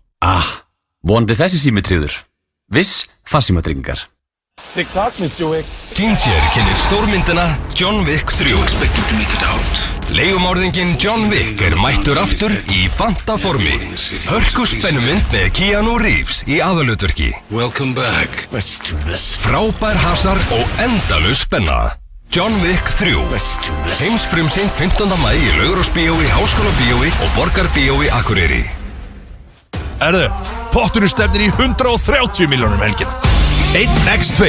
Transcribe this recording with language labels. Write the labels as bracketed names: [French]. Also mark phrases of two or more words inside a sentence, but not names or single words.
[Icelandic] Vonandi þessi sími tryggður. Viss farsímatryggingar. TikTok, Mr. Wick. Ginger kennir stórmyndina John Wick 3. Leigumorðinginn John Wick mættur aftur í fantaformi. Hörku spennumynd með Keanu Reeves í aðalhlutverki. [English] Welcome back. Let's do this. [Icelandic] Frábær hasar og endalaus spenna. John Wick 3. Heimsfrumsýnd 15. maí í Laugarásbíói, Háskólabíói og Borgarbíói Akureyri. Erðu, potturinn stefnir í 130 milljónum helgina. 1x2.